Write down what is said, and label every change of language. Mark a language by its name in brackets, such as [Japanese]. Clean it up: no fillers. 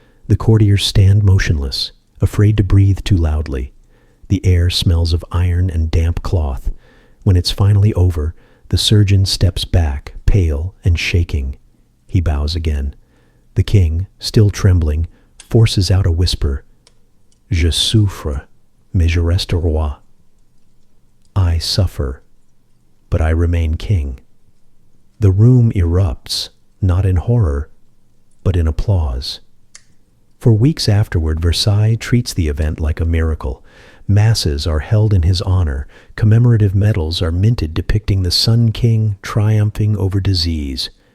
[English] The courtiers stand motionless, afraid to breathe too loudly. The air smells of iron and damp cloth. When it's finally over, the surgeon steps back, pale and shaking. He bows again. The king, still trembling, forces out a whisper. [French] Je souffre, mais je reste roi. [English] I suffer, but I remain king. The room erupts, not in horror, but in applause. For weeks afterward, Versailles treats the event like a miracle. Masses are held in his honor. Commemorative medals are minted depicting the Sun King triumphing over disease.